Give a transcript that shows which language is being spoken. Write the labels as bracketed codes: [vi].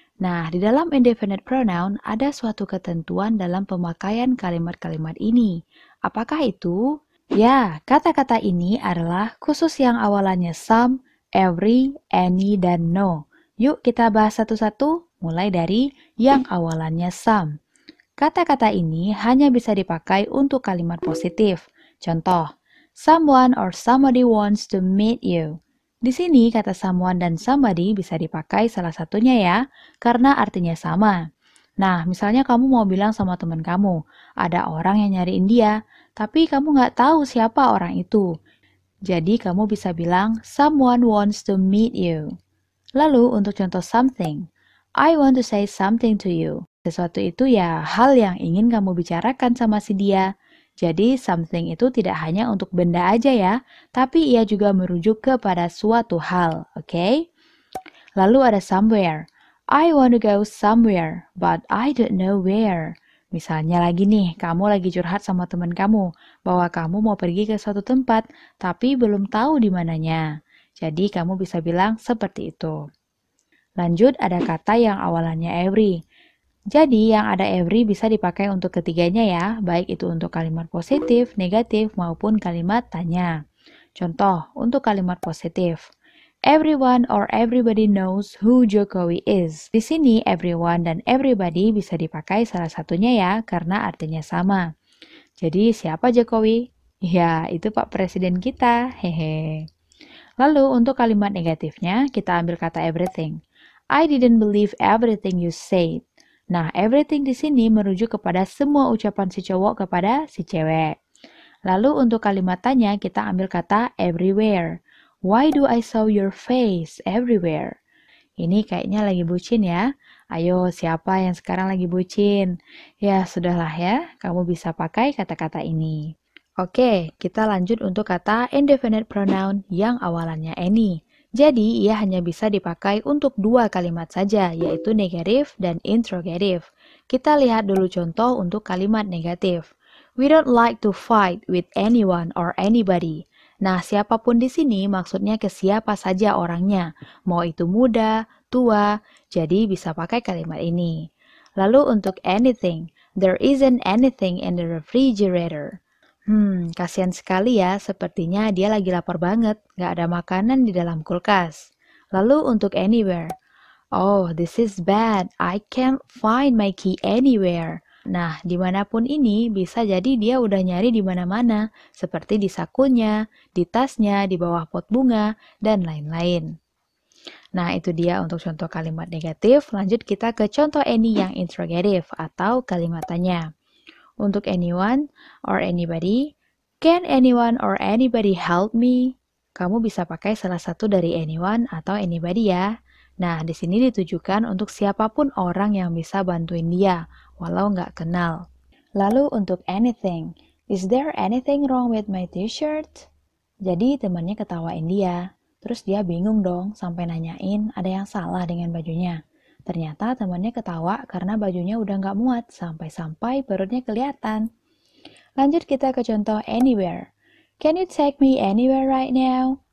[id] Nah, di dalam indefinite pronoun, ada suatu ketentuan dalam pemakaian kalimat-kalimat ini. Apakah itu? Ya, kata-kata ini adalah khusus yang awalannya some, every, any, dan no. Yuk kita bahas satu-satu, mulai dari yang awalannya some. Kata-kata ini hanya bisa dipakai untuk kalimat positif. Contoh, [en] someone or somebody wants to meet you. [id] Di sini kata someone dan somebody bisa dipakai salah satunya ya, karena artinya sama. Nah, misalnya kamu mau bilang sama teman kamu, ada orang yang nyariin dia, tapi kamu nggak tahu siapa orang itu. Jadi kamu bisa bilang, [en] someone wants to meet you. [id] Lalu untuk contoh [en] something, I want to say something to you. [id] Sesuatu itu ya hal yang ingin kamu bicarakan sama si dia. Jadi something itu tidak hanya untuk benda aja ya, tapi ia juga merujuk kepada suatu hal, oke? Lalu ada somewhere. [en] I want to go somewhere, but I don't know where. [id] Misalnya lagi nih, kamu lagi curhat sama teman kamu, bahwa kamu mau pergi ke suatu tempat, tapi belum tahu di mananya. Jadi kamu bisa bilang seperti itu. Lanjut ada kata yang awalannya every. Jadi yang ada every bisa dipakai untuk ketiganya ya, baik itu untuk kalimat positif, negatif, maupun kalimat tanya. Contoh, untuk kalimat positif. [en] Everyone or everybody knows who Jokowi is. [id] Di sini everyone dan everybody bisa dipakai salah satunya ya, karena artinya sama. Jadi siapa Jokowi? Ya, itu Pak Presiden kita. Hehe. Lalu untuk kalimat negatifnya, kita ambil kata everything. [en] I didn't believe everything you said. [id] Nah, everything di sini merujuk kepada semua ucapan si cowok kepada si cewek. Lalu untuk kalimat tanya, kita ambil kata everywhere. [en] Why do I saw your face everywhere? [id] Ini kayaknya lagi bucin ya. Ayo, siapa yang sekarang lagi bucin? Ya, sudahlah ya, kamu bisa pakai kata-kata ini. Oke, kita lanjut untuk kata indefinite pronoun yang awalannya any. Jadi, ia hanya bisa dipakai untuk dua kalimat saja, yaitu negatif dan interrogative. Kita lihat dulu contoh untuk kalimat negatif. [en] We don't like to fight with anyone or anybody. [id] Nah, siapapun di sini maksudnya ke siapa saja orangnya, mau itu muda, tua, jadi bisa pakai kalimat ini. Lalu untuk [en] anything, there isn't anything in the refrigerator. [id] Kasihan sekali ya, sepertinya dia lagi lapar banget, gak ada makanan di dalam kulkas. Lalu untuk [en] anywhere, oh, this is bad, I can't find my key anywhere. [id] Nah, dimanapun ini bisa jadi dia udah nyari di mana-mana, seperti di sakunya, di tasnya, di bawah pot bunga, dan lain-lain. Nah, itu dia untuk contoh kalimat negatif. Lanjut kita ke contoh any yang interrogative atau kalimat tanya. Untuk [en] anyone or anybody, can anyone or anybody help me? [id] Kamu bisa pakai salah satu dari anyone atau anybody ya. Nah, di sini ditujukan untuk siapapun orang yang bisa bantuin dia, walau nggak kenal. Lalu untuk [en] anything, is there anything wrong with my t-shirt? [id] Jadi temannya ketawain dia, terus dia bingung dong sampai nanyain ada yang salah dengan bajunya. Ternyata temannya ketawa karena bajunya udah nggak muat sampai-sampai perutnya kelihatan. Lanjut kita ke contoh anywhere. [en] Can you take me anywhere right now?